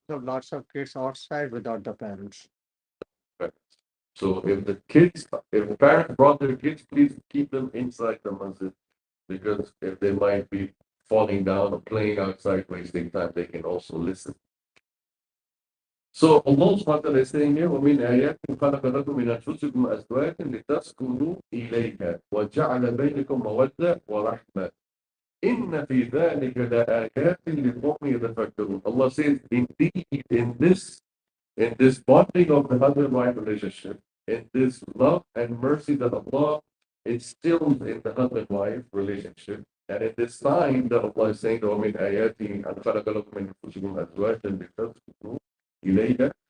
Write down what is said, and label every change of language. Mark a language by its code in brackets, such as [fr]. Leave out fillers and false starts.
[en] So lots of kids outside without the parents. Right. So if the parents brought their kids, please keep them inside the masjid, because if they might be falling down or playing outside, wasting time, they can also listen. So Allah subhanahu wa ta'ala is saying here, [ar] وَمِنْ آيَاتٍ خَلَقَ لَكُم مِنْ أَنفُسِكُمْ أَزْوَاجًا لِتَسْكُنُوا إِلَيْهَا وَجَعَلَ بَيْنَكُم مَّوَدَّةً وَرَحْمَةً إِنَّ فِي ذَلِكَ لَآيَاتٍ لِقَوْمٍ يَتَفَكَّرُونَ. [en] Allah says, indeed, in this bonding of the husband-wife relationship, in this love and mercy that Allah instills in the husband-wife relationship, and in this sign that Allah is saying, [ar] وَمِنْ آيَاتِهِ أَنْ خَلَقَ لَكُم مِنْ أَنفُسِكُمْ أَزْوَاجًا لِتَسْكُنُوا إِلَيْهَا.